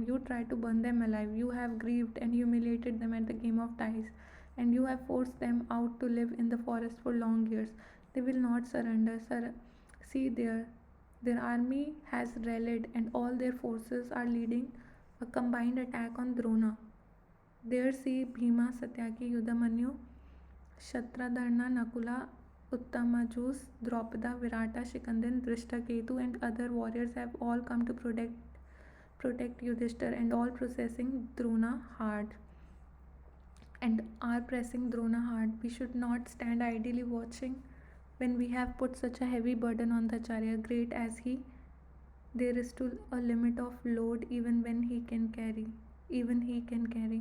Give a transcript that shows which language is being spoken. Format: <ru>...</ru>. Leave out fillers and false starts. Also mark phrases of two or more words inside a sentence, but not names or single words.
<en>You tried to burn them alive. You have grieved and humiliated them at the game of dice. And you have forced them out to live in the forest for long years. They will not surrender. See there, their army has rallied and all their forces are leading a combined attack on Drona. There see Bhima, Satyaki, Yudhamanyu, Shatradharna, Nakula, Uttamajus, Draupada, Virata, Shikandin, Drishtaketu, and other warriors have all come to protect Yudhishthir and all processing Drona hard and are pressing Drona hard. We should not stand idly watching when we have put such a heavy burden on the Acharya. Great as he, there is still a limit of load even he can carry.</en>